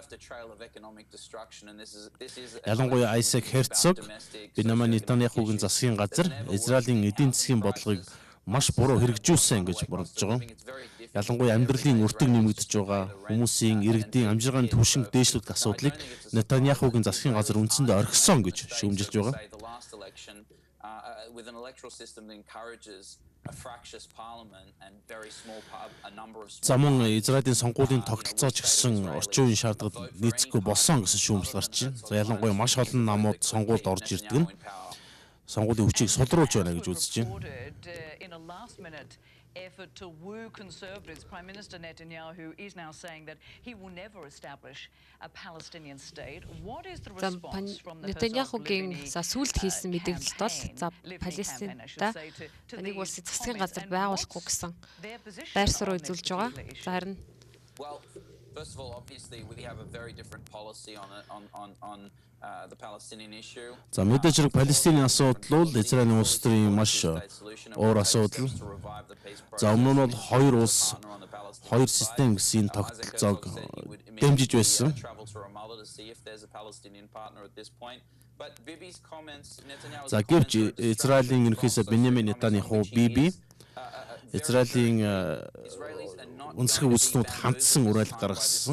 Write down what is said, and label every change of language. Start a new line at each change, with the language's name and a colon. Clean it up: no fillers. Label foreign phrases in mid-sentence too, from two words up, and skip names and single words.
Mongolian: Ялангуяа Айсак Херцог Беньямин Нетаньяхугийн засгийн газар Израилийн эдийн засгийн бодлогыг маш буруу хэрэгжүүлсэн гэж бурдж байгаа. Ялангуяа амьдралын өртөг нэмэгдэж байгаа, хүмүүсийн иргэдийн амжиргааны түвшинг дээшлүүлэх асуудлыг Нетаньяхугийн засгийн газар үндсэндээ орхисон гэж шүүмжилж байгаа.
English: With an electoral system that encourages a fractious parliament and very small a number of
Mongolian: За мөн Израилийн сонгуулийн тогтолцоо ч гэсэн орчин үеийн шаардлагад нийцэхгүй болсон гэсэн шүүмжил гарч байна. За ялангуяа маш олон намууд сонгуульд орж ирдэг нь сонгуулийн хүчийг сулруулж байна гэж үзэж байна.
English: Effort to woo conservatives. Prime Minister Netanyahu is now saying that he will never establish a Palestinian state. What is the response from the
Mongolian: Нетаньяхугийн сүүлд хийсэн мэдээлэлд бол за Палестинда нэг улсын засгийн газар байгуулахгүй гэсэн байр суурь үзүүлж байгаа. За харин
English: first of all, obviously, we have a very different policy on the Palestinian issue.
Mongolian: За мэдээж хэрэг Палестиний асуудал бол Израилийн улс төрийн маш уур асуудал. За өмнө нь бол хоёр улс, хоёр систем гэсэн тогтолцоог дэмжиж байсан. За гэвч Израилийн ерөнхий сайд Беньямин Нетаньяху Биби Израилийн үндэсний үзлүүд хандсан уриалга гаргасан.